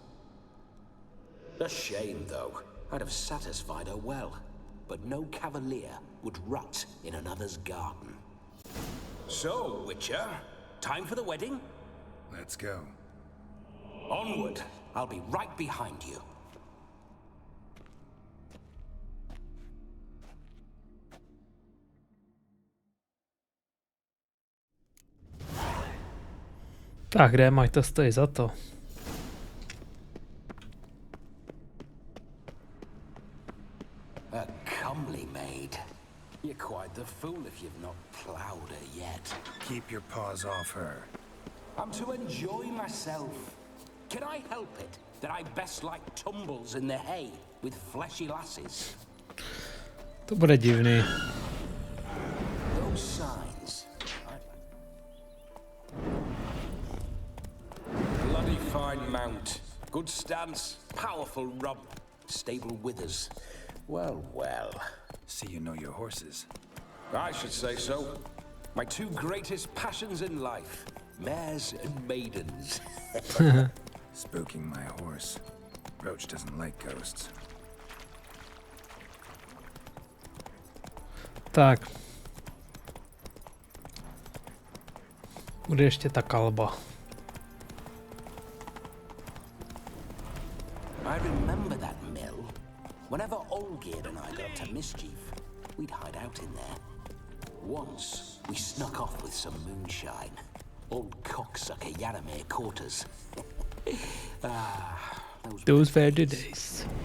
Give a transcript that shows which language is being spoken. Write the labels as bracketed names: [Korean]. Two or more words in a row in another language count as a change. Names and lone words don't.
[English] A shame, though. I'd have satisfied her well, but no cavalier would rot in another's garden. So, Witcher, time for the wedding? Let's go. Onward. I'll be right behind you. [Czech] Tak kde, ať to stojí za to. [English] A comely maid. You're quite the fool if you've not plowed her yet. Keep your paws off her. I'm to enjoy myself. Can I help it that I best like tumbles in the hay with fleshy lasses? [Czech] To bude divný. [English] Those signs. Bloody fine mount. Good stance, powerful rump, stable withers. Well, well. See you know your horses. I should say so. My two greatest passions in life. Mares and maidens. Spooking my horse. Roach doesn't like ghosts. [Czech] Tak. Bude ještě ta kalba. [English] I remember that mill. Whenever Olgerd and I got up to mischief, we'd hide out in there. Once, we snuck off with some moonshine. Old cocksucker Yaramir caught us. Those were the days.